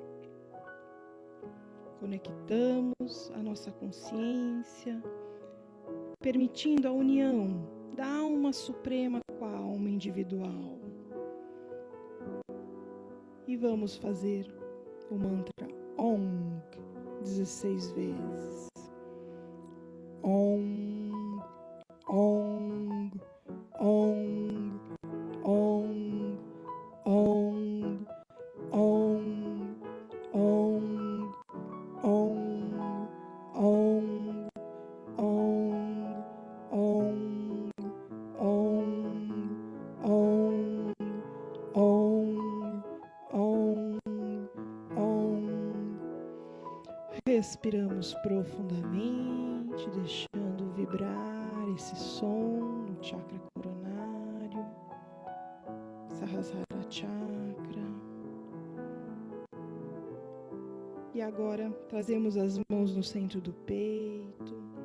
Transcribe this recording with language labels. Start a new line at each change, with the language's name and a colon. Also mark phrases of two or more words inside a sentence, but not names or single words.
Portuguese: Conectamos a nossa consciência, permitindo a união da alma suprema com a alma individual. E vamos fazer o mantra Om 16 vezes. Om, Om, Om, Om, Om, Om, Om, Om, Om, Om, Om, Om, Om, Om, Om. Respiramos profundamente, deixando vibrar esse som no chakra coronário, Sahasrara Chakra. E agora trazemos as mãos no centro do peito.